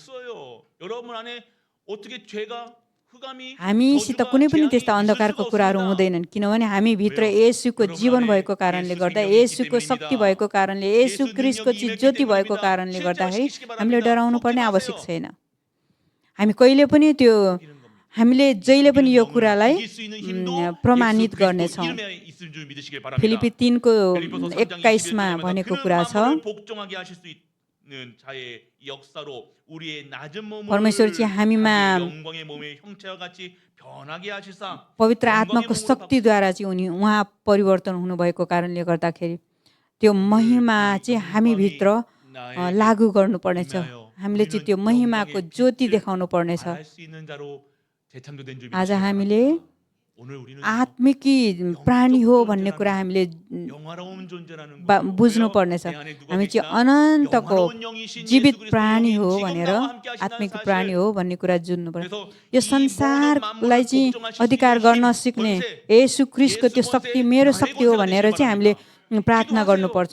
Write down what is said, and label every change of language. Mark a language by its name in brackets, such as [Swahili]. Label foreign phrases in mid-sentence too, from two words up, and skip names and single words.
[Nepali] हामीसित कुनै पनि त्यस्ता अन्धकारको कुराहरू हुँदैनन्, किनभने हामी भित्र येशूको जीवन भएको कारणले गर्दा, येशूको शक्ति भएको कारणले, येशू ख्रीष्टको ज्योति भएको कारणले गर्दाखेरि हामीले डराउनु पर्ने आवश्यक छैन। हामी कहिले पनि त्यो हामीले जहिले पनि यो [Korean] 우리는 [Nepali] कुरालाई [Korean] 이길 수 있는 힘도 [Nepali] प्रमाणित [Korean] 예수 그리스도 [Nepali] गर्नेछौँ। [Korean] 이름에 있을 줄 믿으시길 바랍니다. [Nepali] फिलिपी 3को [Korean] 빌립보서 3장 [Nepali] 21मा [Korean] 21절에 [Nepali] भनेको [Korean] 그는 [Nepali] कुरा छ, [Korean] 만물을 복종하게 하실 수 있는 자의 역사로 우리의 낮은 몸을 [Nepali] परमेश्वर चाहिँ हामीमा [Korean] 자기의 영광의 몸의 형체와 같이 변하게 하시사 [Nepali] पवित्र [Korean] 영광의 [Nepali] आत्माको [Korean] 몸으로 [Nepali] शक्तिद्वारा चाहिँ उहाँ परिवर्तन हुनुभएको कारणले गर्दाखेरि त्यो महिमा चाहिँ हामीभित्र [Korean] 나에게 [Nepali] लागू गर्नुपर्नेछ। [Korean] 임하여 [Nepali] हामीले चाहिँ [Korean] 우리는 [Nepali] त्यो महिमाको [Korean] 영광의 [Nepali] ज्योति [Korean] 빛을 [Nepali] देखाउनु पर्नेछ। [Korean] 발할 수 있는 자로 재창조된 줄 [Nepali] आज [Korean] 믿으시길 [Nepali] हामीले [Korean] 바랍니다. 오늘 우리는 [Nepali] आत्मिकी प्राणी हो भन्ने कुरा हामीले [Korean] 영화로운 존재라는 [Nepali] बुझ्नु पर्नेछ। हामी चाहिँ अनन्तको जीवित प्राणी हो भनेर, आत्मिक प्राणी हो भन्ने कुरा जुझ्नु पर्छ। यो संसारलाई चाहिँ अधिकार गर्न सिक्ने येशू ख्रीष्टको त्यो शक्ति मेरो शक्ति हो भनेर चाहिँ हामीले प्रार्थना गर्नुपर्छ।